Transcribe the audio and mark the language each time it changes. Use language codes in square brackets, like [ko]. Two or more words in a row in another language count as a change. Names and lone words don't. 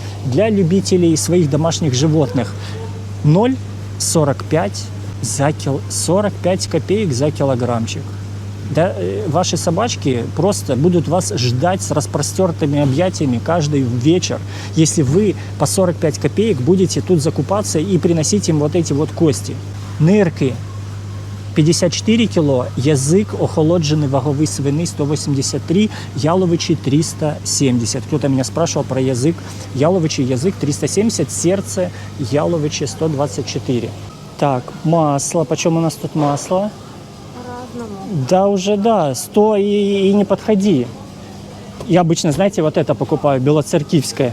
[ru] Для любителей своих домашних животных 0,45 за 45 копеек за килограммчик. Да, ваши собачки просто будут вас ждать с распростертыми объятиями каждый вечер, если вы по 45 копеек будете тут закупаться и приносить им вот эти вот кости. [uk] Нирки 54 кіло, язик охолоджений ваговий свини 183, яловичий 370. [ru] Кто-то меня спрашивал про язык. Яловичий язык 370, сердце яловичи 124. Так, масло. Почем у нас тут масло? По-разному. Да, уже да, 100 и не подходи. Я обычно, знаете, вот это покупаю, белоцеркивское.